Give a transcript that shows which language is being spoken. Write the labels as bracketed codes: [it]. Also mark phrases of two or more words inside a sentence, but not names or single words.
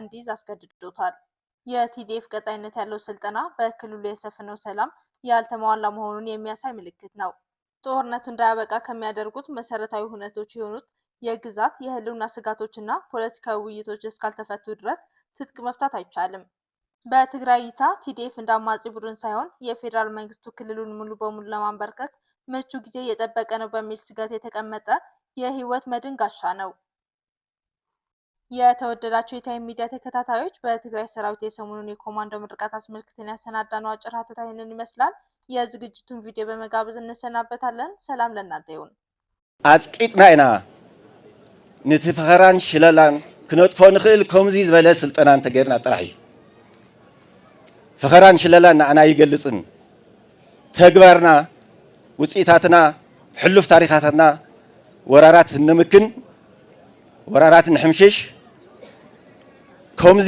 [am] እንዲይዝ አስገድዶታል። የቲዲኤፍ ቀጣይነት ያለው ስልጠና በክልሉ የሰፈነው ሰላም ያልተሟላ መሆኑን የሚያሳይ ምልክት ነው። ጦርነቱ እንዳያበቃ ከሚያደርጉት መሰረታዊ ሁነቶች የሆኑት የግዛት የህልውና ስጋቶችና ፖለቲካዊ ውይይቶች እስካልተፈቱ ድረስ ትጥቅ መፍታት አይቻልም። በትግራይ እይታ ቲዲኤፍ እንደ አማጺ ቡድን ሳይሆን የፌዴራል መንግስቱ ክልሉን ሙሉ በሙሉ ለማንበርከክ ምቹ ጊዜ እየጠበቀ ነው በሚል ስጋት የተቀመጠ የህይወት መድን ጋሻ ነው። የተወደዳቸው የታይም ሚዲያ ተከታታዮች በትግራይ ሰራዊት የሰሞኑን የኮማንዶ ምርቃት አስመልክተን ያሰናዳነው አጭር ሀተታ ይህንን ይመስላል። የዝግጅቱን ቪዲዮ በመጋበዝ እንሰናበታለን። ሰላም ለእናንተ ይሁን። [ti] አጽቂጥና ኢና ነቲ ፈኸራን ሽለላን ክነጥፎ ንኽእል ከምዚ ዝበለ ስልጠና እንተገይርና ጥራሕ እዩ። ፈኸራን ሽለላን ንዓና ይገልጽን ተግባርና ውጽኢታትና ሕሉፍ ታሪኻትና ወራራት ንምክን ወራራት ንሕምሽሽ ከምዚ